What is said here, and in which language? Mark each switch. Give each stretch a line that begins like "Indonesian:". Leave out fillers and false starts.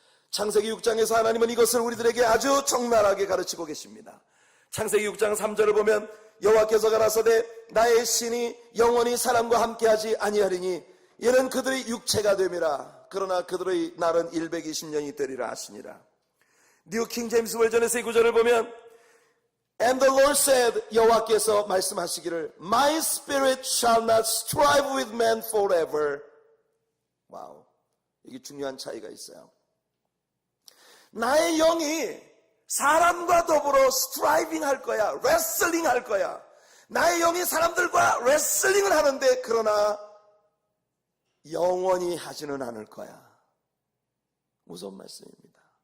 Korean: 창세기 6장에서 하나님은 이것을 우리들에게 아주 적나라하게 가르치고 계십니다. 창세기 6장 3절을 보면 여호와께서 가라사대 나의 신이 영원히 사람과 함께하지 아니하리니 이는 그들의 육체가 됨이라. 그러나 그들의 날은 120년이 되리라 하시니라. 뉴 킹 제임스 버전에서 이 구절을 보면
English: And the Lord said,
Korean: 여호와께서 말씀하시기를
English: My spirit shall not strive with man forever.
Korean: 와우, 이게 중요한 차이가 있어요. 나의 영이 사람과 더불어 스트라이빙 할 거야, 레슬링 할 거야. 나의 영이 사람들과 레슬링을 하는데 그러나 영원히 하지는 않을 거야. 무서운 말씀입니다.